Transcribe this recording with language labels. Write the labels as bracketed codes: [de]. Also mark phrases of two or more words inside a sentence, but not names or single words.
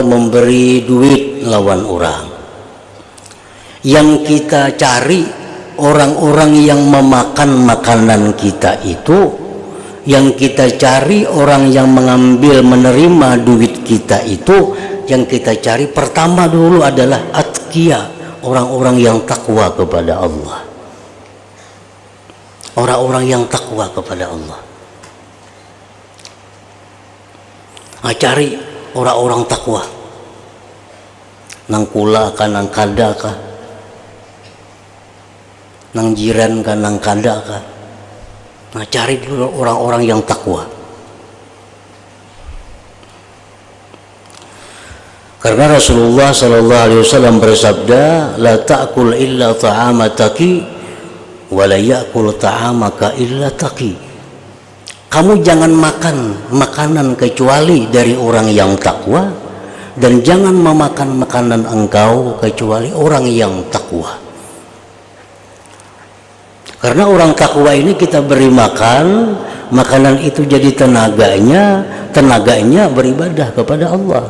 [id] memberi duit lawan orang, yang kita cari orang-orang yang memakan makanan kita itu, yang kita cari orang yang mengambil menerima duit kita itu, yang kita cari pertama dulu adalah atqiya, orang-orang yang takwa kepada Allah. Orang-orang yang takwa kepada Allah. Nah, cari orang-orang takwa. [bjn] Nang kula ka, nang kada ka, nang jiran ka, nang kada ka. [id] Nah, cari dulu orang-orang yang takwa. Karena Rasulullah [ar] sallallahu alaihi wasallam [id] bersabda, [ar] la ta'kul illa ta'ama taqi wa la ya'kul ta'amaka illa taqi. [id] Kamu jangan makan makanan kecuali dari orang yang takwa, dan jangan memakan makanan engkau kecuali orang yang takwa. Karena orang takwa ini kita beri makan, makanan itu jadi tenaganya beribadah kepada Allah.